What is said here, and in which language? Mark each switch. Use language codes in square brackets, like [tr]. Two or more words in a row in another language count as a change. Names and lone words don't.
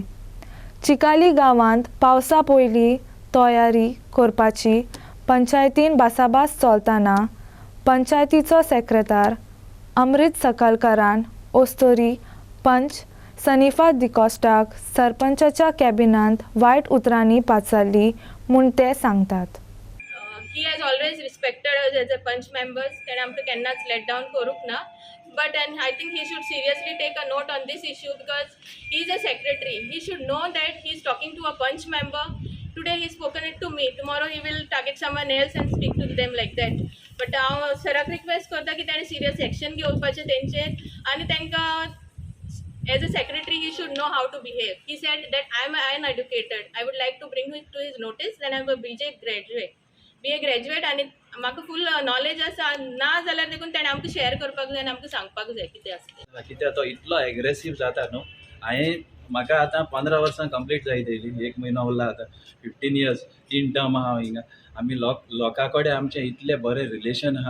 [kok] चिकाली गांवांत पावसा पयलीं तयारी करपाची पंचायतीन भासाभास चलतना पंचायतीचो सेक्रेटार अमृत सकलकरान ओस्तोरी पंच सनिफा दिकोस्टाक सरपंचाच्या कॅबिनांत वायट उतरांनी पाचारली म्हूण ते सांगतात. [en] He has always respected us as a punch members. [kok] तेणें आमकां केन्नाच [en] let down [kok] करूंक ना. [en] But and I think he should seriously take a note on this issue because he is a secretary. He should know that he is talking to a punch member. Today he spoken it to me. Tomorrow he will target someone else and speak to them like that. [kok] But हांव सराक रिक्वेस्ट करता की ताणें [en] serious action [kok] घेवपाचें तेंचेर आनी तांकां [en] as a secretary he should know how to behave. He said that I am uneducated. I would like to bring it to his notice that I am a BA graduate [kok] आणि म्हाका [en] full knowledge [kok] आसा ना जाल्यार देखून ताणें आमकां शेअर करपाक जाय आनी आमकां सांगपाक जाय कितें आसता. कित्याक तो इतलो एग्रेसीव जाता न्हू. म्हाका आतां 15 वर्सां कंप्लीट जायत येयली. 1 म्हयनो उरला आतां. 15 [en] years in term [kok] आहा हिंगा. आमी लोकां कडेन आमचें इतलें बरें रिलेशन आहा.